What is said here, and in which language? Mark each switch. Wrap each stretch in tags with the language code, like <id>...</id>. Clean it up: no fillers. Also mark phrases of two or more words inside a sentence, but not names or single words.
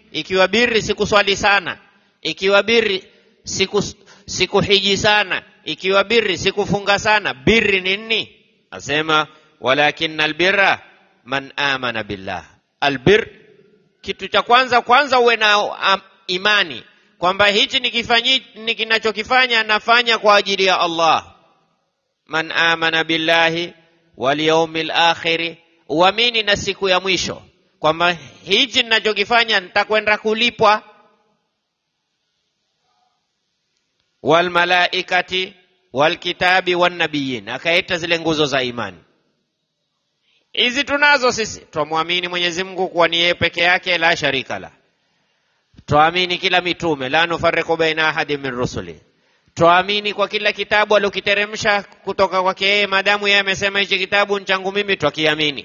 <sw>Ikiwa biri sikuswali sana, ikiwa biri sikuhiji sana, ikiwa biri sikufunga sana, biri ni nini?</sw> <ar>Asema ولكن البر من آمن بالله.</ar> <sw>Albir, kitu cha kwanza uwe na imani kwamba hichi ninachokifanya nafanya kwa ajili ya Allah.</sw> <ar>من آمن بالله واليوم الآخر,</ar> <sw>uamini na siku ya mwisho kwamba hichi ninachokifanya nitakwenda kulipwa.</sw> <ar>والملائكة والكتاب والنبيين,</ar> <sw>akaita zile nguzo za imani. Hizi tunazo sisi. Tuamini Mwenyezi Mungu kuwa ni yeye peke yake,</sw> <ar>لا شريك له.</ar> <sw>Tuamini kila mitume,</sw> <ar>لا نفرق بين أحد من رسله.</ar> <sw>Tuamini kwa kila kitabu alokiteremsha kutoka kwake yeye, madamu yeye amesema hichi kitabu ni changu mimi, twakiamini.</sw>